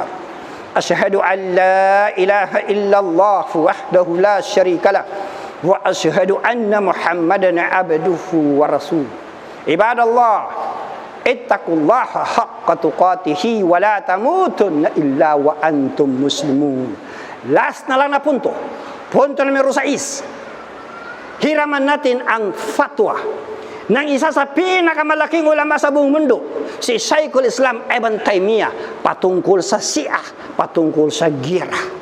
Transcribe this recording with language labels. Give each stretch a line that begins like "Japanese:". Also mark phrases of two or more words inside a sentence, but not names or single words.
Arabic: أشهد أن لا إله إلا الله وحده لا شريك له وأشهد أن محمدا عبده ورسوله. عباد الله اتقوا الله حق تقاته ولا تموتن إلا وأنتم مسلمون.
Filipino: Last na lang na punto. Punto numero 6. Hiraman natin ang fatwa ng isa sa pinakamalaking ulama sa buong mundo, si Shaykhul Islam Ibn Taymiyyah, patungkol sa Shia, patungkol sa giyera.